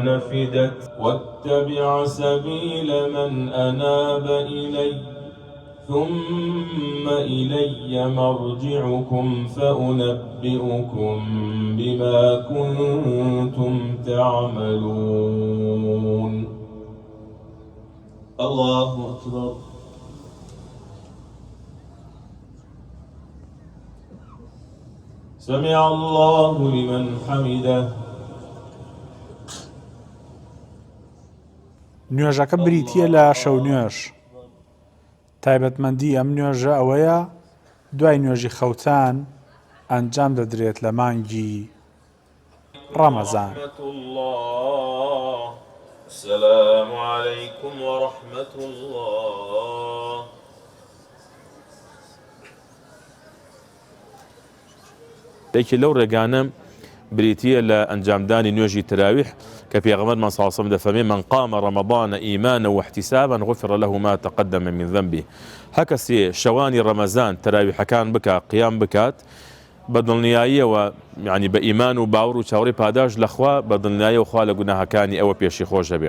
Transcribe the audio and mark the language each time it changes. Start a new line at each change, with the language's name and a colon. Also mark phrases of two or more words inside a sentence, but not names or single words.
Arabic: نفدت واتبع سبيل من أناب إلي ثم إلي مرجعكم فأنبئكم بما كنتم تعملون. الله أكبر. سمع الله لمن حمده.
Central Kurdish: نوێژەکە بریتیە لە شەو نوێژ. تایبەتمەندی ئەم نوێژە ئەوەیە دوای نوێژی خەوتان ئەنجام دەدرێت لە مانگی ڕەمەزان.
Arabic: السلام عليكم ورحمة الله.
Central Kurdish: لكن لو ڕێگانە بریتیە لە ئەنجامدانی نوێژی تراویح کە پێغەمبەرمان
Arabic: صلی الله عليه وسلم
Central Kurdish: دەفەرمێ
Arabic: من قام رمضان إيمانا واحتسابا غفر له ما تقدم من ذنبه.
Central Kurdish: هەر کەسێ شەوانی ڕەمەزان تراویحەکان بکات قیام بکات بە دڵنیاییەوە یعنی بە ئیمان و باوەڕ و چاوەڕێی پاداش لەخوا بە دڵنیاییەوە خوا لە گوناهەکانی ئەوە پێشی خۆش دەبێ.